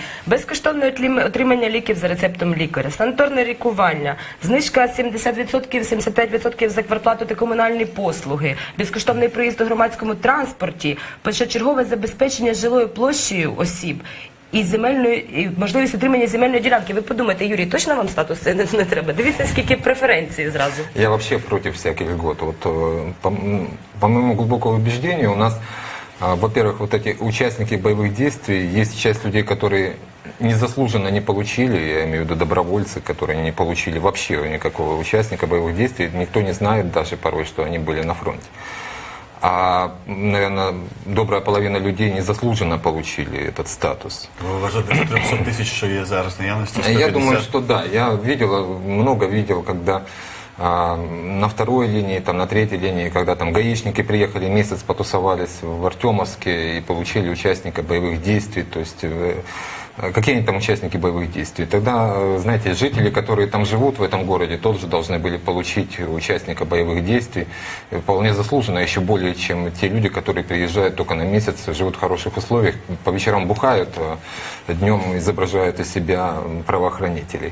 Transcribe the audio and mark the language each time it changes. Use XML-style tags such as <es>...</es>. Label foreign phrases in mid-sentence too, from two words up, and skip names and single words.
<uk>Безкоштовне отримання ліків за рецептом лікаря, санаторне лікування, знижка 70%, 75% за квартплату та комунальні послуги, безкоштовний проїзд у громадському транспорті, першочергове забезпечення жилою площею осіб і можливість отримання земельної ділянки. Ви подумайте, Юрій, точно вам статус це не треба? Дивіться, скільки преференцій зразу.</uk> <ru>Я вообще против всяких льгот. По моему глубокому убеждению, у нас, во-первых, вот эти участники боевых действий, есть часть людей, которые незаслуженно не получили, я имею в виду добровольцы, которые не получили вообще никакого участника боевых действий, никто не знает даже порой, что они были на фронте. А, наверное, добрая половина людей незаслуженно получили этот статус.</ru> <uk>Ви вважаєте, що 300 тисяч, що є зараз наявності, 150?</uk> <ru>Я думаю, что да. Я много видел, когда на второй линии, на третьей линии, когда там гаишники приехали, месяц потусовались в Артемовске и получили участника боевых действий, то есть какие они там участники боевых действий. Тогда, знаете, жители, которые там живут в этом городе, тоже должны были получить участника боевых действий вполне заслуженно, еще более, чем те люди, которые приезжают только на месяц, живут в хороших условиях, по вечерам бухают, а днем изображают из себя правоохранителей.</ru>